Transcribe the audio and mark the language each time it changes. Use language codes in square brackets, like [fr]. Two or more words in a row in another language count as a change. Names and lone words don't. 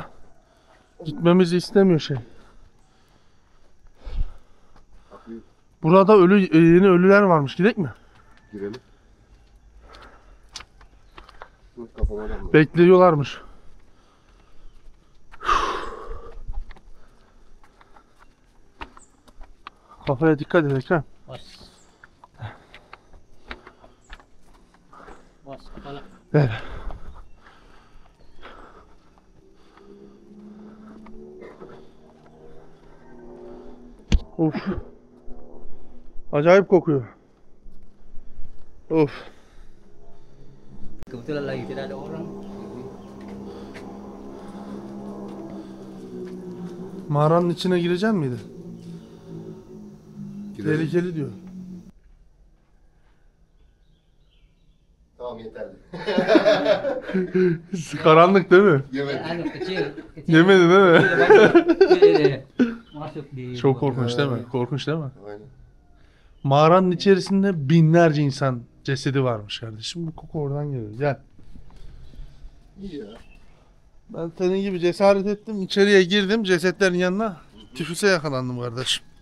[tr] Gitmemizi istemiyor şey. Burada yeni ölüler varmış. Gidelim mi? Girelim. Dur kafama da. Bekliyorlarmış. Kafaya dikkat et Ekrem. [id] Bos. Bos, kepala. [tr] Ver. Of. Acayip kokuyor. Of. [id] Kebetulan lagi tidak ada orang. [tr] Mağaranın içine girecek miydi? Girelim. Tehlikeli diyor. Tamam yeterli. Karanlık değil mi? Yemedim. [id] Anu kecil. [tr] Yemedi değil mi? [id] Dia masuk di. [tr] Çok korkunç değil mi? Korkunç değil mi? Aynen. Mağaranın içerisinde binlerce insan cesedi varmış kardeşim. Bu koku oradan geliyor. Gel. İyi ya. Ben senin gibi cesaret ettim. İçeriye girdim cesetlerin yanına. Tifüse yakalandım kardeşim.